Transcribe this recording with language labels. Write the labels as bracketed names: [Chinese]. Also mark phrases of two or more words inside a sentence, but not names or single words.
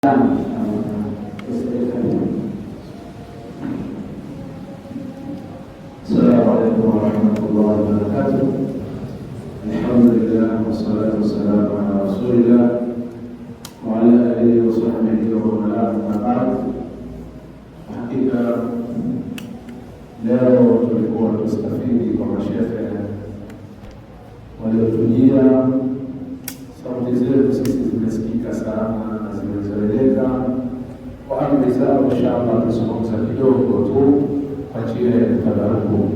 [Arabic] السلام عليكم ورحمة الله وبركاته. الحمد لله والصلاة والسلام على رسول الله وعلى آله وصحبه ومن والاه أما بعد. [Swahili] Hakika leo tulikuwa tustafidi kwa mashehe waliotujia. Sauti zetu sisi zimesikika sana na zimezoeleka. Kwa amri zao inshallah tuzungumza kidogo tu kwa njia ya tabaruku.